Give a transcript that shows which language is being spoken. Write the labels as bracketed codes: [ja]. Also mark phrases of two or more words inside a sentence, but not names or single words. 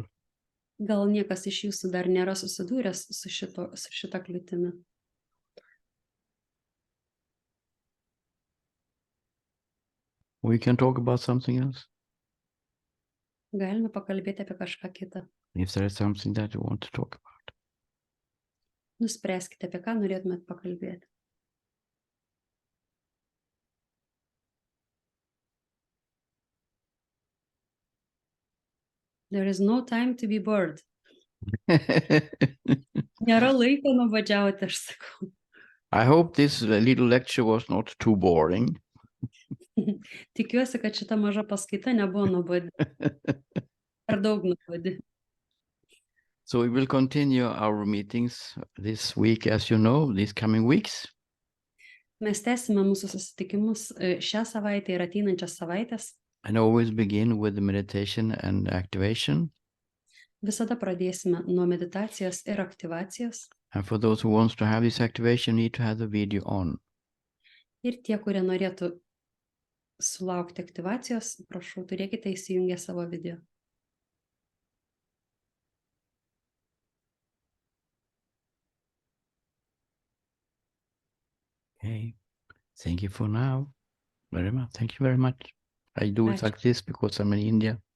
[lt] Gal niekas iš jūsų dar nėra susidūręs su šita kliūtimi. [en] We can talk about something else. [lt] Galime pakalbėti apie kažką kitą. [en] If there is something that you want to talk about. [lt] Nuspręskite, apie ką norėtumėt pakalbėti. [en] There is no time to be bored. [lt] Nėra laiko nuobodžiauti, aš sakau. [en] I hope this little lecture was not too boring. [lt] Tikiuosi, kad šita maža paskaita nebuvo nuobodi. Per daug nuobodi. [en] So we will continue our meetings this week, as you know, these coming weeks. [lt] Mes tęsime mūsų susitikimus šią savaitę ir ateinančias savaitės. [en] And always begin with the meditation and activation. [lt] Visada pradėsime nuo meditacijos ir aktyvacijos. [en] And for those who want to have this activation, need to have the video on. [lt] Ir tie, kurie norėtų sulaukti aktyvacijos, prašau, turėkite įsijungę savo video. [en] Okay. Thank you for now. Very much. Thank you very much. I do it like this because I'm in India.